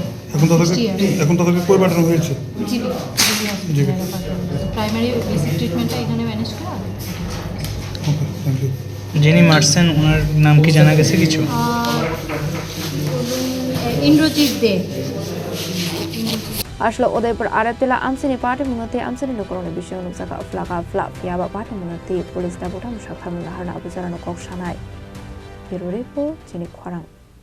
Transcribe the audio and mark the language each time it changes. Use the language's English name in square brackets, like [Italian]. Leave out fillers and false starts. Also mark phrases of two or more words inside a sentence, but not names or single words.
[Bangla] এখন তাদেরকে কই পাঠানো হয়েছে জিবি [English] primary basic treatmentটা [Bangla] এখানে ম্যানেজ করা [English] OK thank you [Bangla] যিনি মারছেন ওনার নাম কি জানা গেছে কিছু ইন্দ্রজিৎ দে [Kok Borok] Aslo Udaipur Arab Tila Amchai ni Patimwng te Amchai ni Lukoroni Bisyo Nukjaka Flaka Fiaba Patimwng te Police Dabutam Sakham Laharna Abuzarano Koksanai Hero Report Chini Khorang